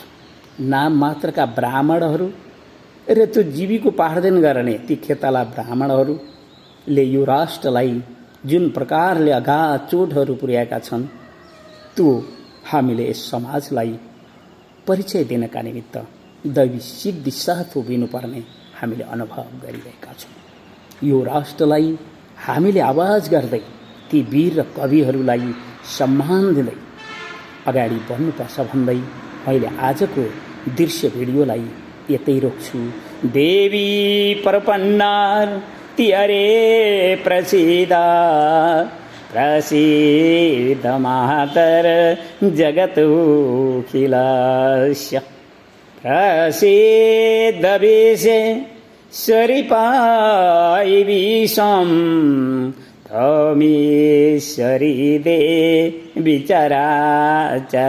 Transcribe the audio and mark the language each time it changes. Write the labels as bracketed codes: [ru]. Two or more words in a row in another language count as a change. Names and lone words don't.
[ne] नाम मात्रका ब्राह्मणहरू र त्यो जीविकोपार्जन गर्ने ती खेताला ब्राह्मणहरूले यो राष्ट्रलाई जुन प्रकारले अगाध चोटहरू पुर्याएका छन् त्यो हामीले यस समाजलाई परिचय दिनका निमित्त दैवी सिद्धि साथ उभिनुपर्ने हामीले अनुभव गरिरहेका छौँ। यो राष्ट्रलाई हामीले आवाज गर्दै ती वीर र कविहरूलाई सम्मान दिँदै अगाडि बढ्नुपर्छ भन्दै मैले आजको दृश्य भिडियोलाई यतै रोक्छु। [sa] देवी प्रपन्नार तिहरे प्रसिद्ध प्रसिद्ध मातर जगतोखिलस्य प्रसिद्ध विश्वेश्वरी विषम तमीश्वरी देवी चराचरस्य।